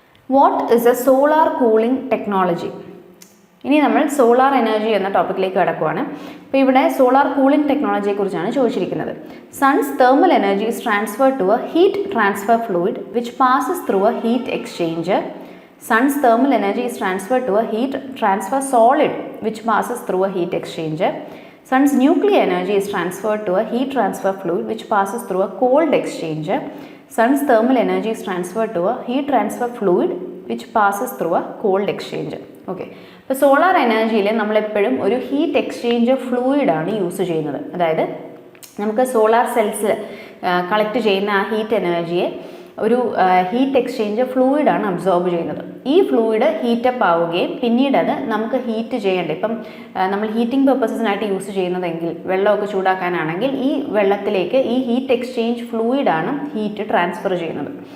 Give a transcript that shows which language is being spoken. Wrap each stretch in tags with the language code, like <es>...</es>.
<en>What is a solar cooling technology?</en> <ml>ഇനി നമ്മൾ solar energy എന്ന ടോപ്പിക്കിലേക്ക് കടക്കുവാണ്. അപ്പോൾ ഇവിടെ സോളാർ കൂളിംഗ് ടെക്നോളജിയെക്കുറിച്ചാണ് ചോദിച്ചിരിക്കുന്നത്.</ml> <en>Sun's thermal energy is transferred to a heat transfer fluid which passes through a heat exchanger. Sun's thermal energy is transferred to a heat transfer solid which passes through a heat exchanger. Sun's nuclear energy is transferred to a heat transfer fluid which passes through a cold exchanger. Sun's thermal energy is transferred to a heat transfer fluid which passes through a cold exchanger. Okay.</en> <ml>അപ്പോൾ solar എനർജിയിൽ നമ്മളെപ്പോഴും ഒരു heat exchanger ഫ്ലൂയിഡാണ് use ചെയ്യുന്നത്. അതായത് നമുക്ക് solar സെൽസിൽ collect ചെയ്യുന്ന ആ heat എനർജിയെ ഒരു ഹീറ്റ് എക്സ്ചേഞ്ചർ ഫ്ലൂയിഡാണ് അബ്സോർബ് ചെയ്യുന്നത്. ഈ ഫ്ലൂയിഡ് ഹീറ്റപ്പ് ആവുകയും പിന്നീട് അത് നമുക്ക് ഹീറ്റ് ചെയ്യേണ്ടത്, ഇപ്പം നമ്മൾ ഹീറ്റിംഗ് പർപ്പസസിനായിട്ട് യൂസ് ചെയ്യുന്നതെങ്കിൽ വെള്ളമൊക്കെ ചൂടാക്കാനാണെങ്കിൽ ഈ വെള്ളത്തിലേക്ക് ഈ ഹീറ്റ് എക്സ്ചേഞ്ച് ഫ്ലൂയിഡാണ് ഹീറ്റ് ട്രാൻസ്ഫർ ചെയ്യുന്നത്.</ml>